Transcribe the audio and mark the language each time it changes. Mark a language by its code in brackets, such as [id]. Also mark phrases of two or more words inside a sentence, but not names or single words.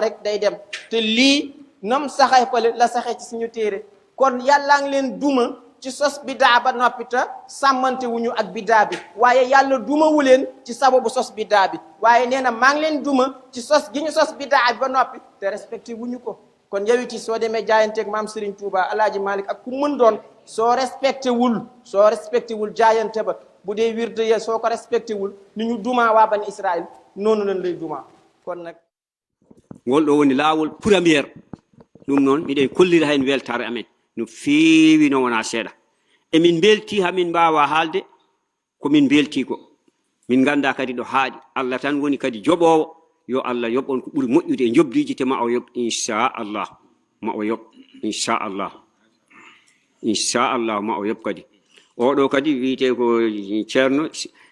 [wo] rek day dem te lii nam saxee pale la saxee ci suñu téere kon yàllaa ngi leen duma ci sos bidaa ba noppi te sàmmante wuñu ak bidaa bi waaye yàlla dumawu leen ci sababu sos bidaa bi waaye nee na maa ngi leen duma ci sos gi ñu sos bidaa bi ba noppi te respecté wuñu ko kon yow it soo demee jaayanteeg maam Serigne Touba Alaaji Malik ak ku mën doon soo respecté wul jaayante ba bu dee wirde ya soo ko respecté wul ni ñu duma waa bani Israël noonu lañ lay duma kon nag [ff] ngol ɗo woni laawol premiére ɗum noon miɗen kollira hen weltare amen no feewi no wona seeɗa emin belti hamin mbawa haalde komin belti ko min ganda kadi ɗo haaɗi Allah tan woni kadi joɓowo yo Allah yoɓon ko ɓuuri moƴƴude e jobdiji te ma o yoɓ inchallah ma o yoɓ inchallah ma o yoɓ kadi oɗo kadi wiyete ko ceerno imamu